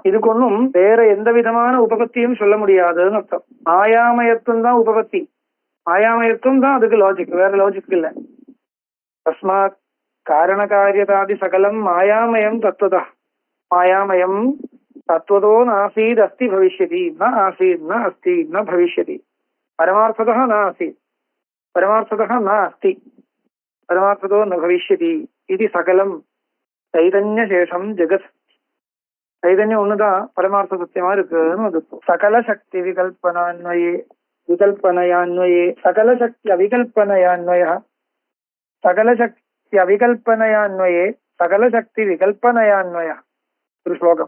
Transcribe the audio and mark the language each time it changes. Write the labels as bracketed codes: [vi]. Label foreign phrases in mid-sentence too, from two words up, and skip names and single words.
[ta] இதுக்கு ஒன்றும் வேற எந்த விதமான உபபத்தியும் சொல்ல முடியாதுன்னு அர்த்தம். மாயாமயத்துவம் தான் உபபத்தி, மாயாமயத்துவம் தான் அதுக்கு லாஜிக், வேற லாஜிக் இல்ல. [sa] तस्मात् कारण कार्यतादि सकलं मायामयं तत्त्वता मायामयं तत्त्वतो नासीत् अस्ति भविष्यति न आसीत् न अस्ति न भविष्यति परमार्थतः न आसीत् परमार्थतः न अस्ति परमार्थतो न भविष्यति [ta] இது சகலம் சைதன்ய சேஷம் ஜெகத். சைதன்யம் ஒண்ணுதான் பரமார்த்த சத்தியமா இருக்குன்னு [sa] सकल शक्ति विकल्पनान्वये सकल शक्ति अविकल्पनयान्वय [ta] ஒரு ஸ்லோகம்.